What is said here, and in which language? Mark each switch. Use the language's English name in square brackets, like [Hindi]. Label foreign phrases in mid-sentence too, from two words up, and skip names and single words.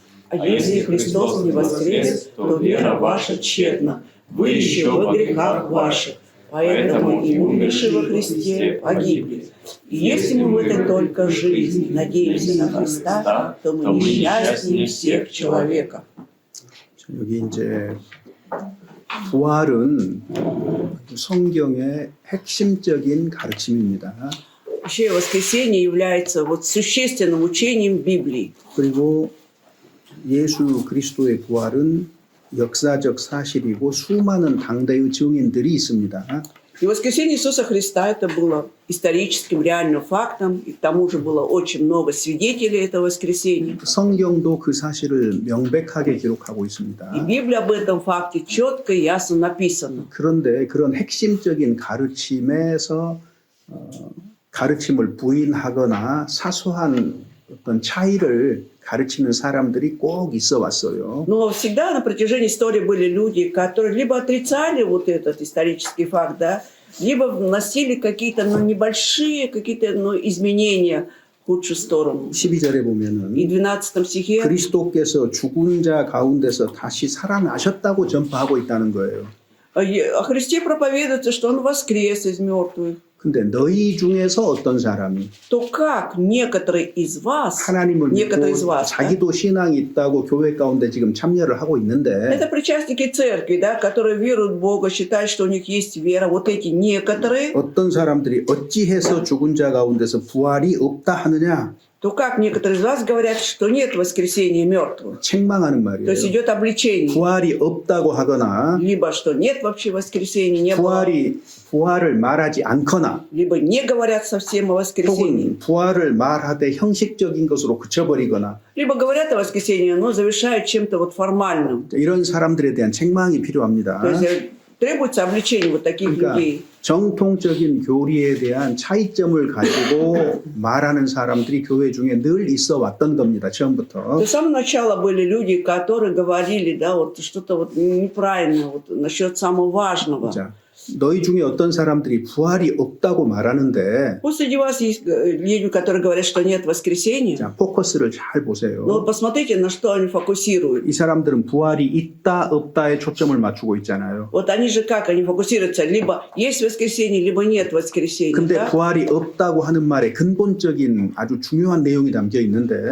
[Russian] А если Христос не воскрес, то вера ваша тщетна, вы еще во грехах ваших. Поэтому и умершие во Христе погибли. И если мы в этой только жизни надеемся на Христа, то мы несчастнее всех человеков. [Korean] 여기 이제 부활은 성경의 핵심적인 가르침입니다. [Russian] Вообще воскресение является вот существенным учением Библии. [Korean] 그리고 예수 그리스도의 부활은 역사적 사실이고 수많은 당대의 증인들이 있습니다. [Russian] И воскресение Иисуса Христа это было историческим, реальным фактом, и к тому же было очень много свидетелей этого воскресения. [Korean] 성경도 그 사실을 명백하게 기록하고 있습니다. [Russian] И Библия об этом факте четко и ясно написана. [Korean] 그런데 그런 핵심적인 가르침에서 가르침을 부인하거나 사소한 어떤 차이를 가르치는 사람들이 꼭 있어 왔어요. [Russian] Но всегда на протяжении истории были люди, которые либо отрицали вот этот исторический факт, да, либо вносили какие-то небольшие какие-то изменения в худшую сторону. [Korean] 12절에 [Russian] И [Korean] 보면은 [Russian] в 12 стихе [Korean] 그리스도께서 죽은 자 가운데서 다시 살아나셨다고 전파하고 있다는 거예요. [Russian] о Христе проповедуется, что Он воскрес из мертвых. [Korean] 근데 너희 중에서 어떤 사람이 [Russian] То как некоторые из вас, [Korean] 하나님을 [Russian] некоторые из [Korean] 믿고 [Russian] вас, да, [Korean] 자기도 신앙이 있다고 교회 가운데 지금 참여를 하고 있는데 [Russian] это причастники церкви, да, которые веруют в Бога, считают, что у них есть вера. Вот эти некоторые, [Korean] 어떤 사람들이 어찌해서 죽은 자 가운데서 부활이 없다 하느냐 [Russian] то как некоторые из вас говорят, что нет воскресения мертвых. [Korean] 책망하는 [Russian] То есть [Korean] 말이에요. [Russian] идет обличение. [Korean] 부활이 없다고 하거나 [Russian] Либо что нет вообще воскресения, не было. [Korean] 부활을 말하지 않거나 [Russian] Либо не говорят совсем о воскресении. [Korean] 혹은 부활을 말하되 형식적인 것으로 그쳐버리거나 [Russian] Либо говорят о воскресении, но завершают чем-то вот формальным. [Korean] 이런 사람들에 대한 책망이 필요합니다. [Russian] То есть требуется обличение вот таких [Korean] 그러니까 [Russian] людей. [Korean] 정통적인 교리에 대한 차이점을 가지고 말하는 사람들이 교회 중에 늘 있어 왔던 겁니다. 처음부터. [Russian] С самого начала были люди, которые говорили, да, вот что-то вот неправильно вот насчет самого важного. [Korean] 자, 너희 중에 어떤 사람들이 부활이 없다고 말하는데 [Russian] Пусть среди вас есть люди, которые говорят, что нет воскресения. [Korean] 자, 포커스를 잘 [Russian] Но [Korean] 보세요. [Russian] вот посмотрите, на что они фокусируют. [Korean] 이 사람들은 부활이 있다 없다에 초점을 맞추고 있잖아요. [Russian] Вот они же как, они фокусируются, либо есть воскресенье, либо нет воскресения. [Korean] 근데 [Russian] Да? [Korean] 부활이 없다고 하는 말에 근본적인 아주 중요한 내용이 담겨 있는데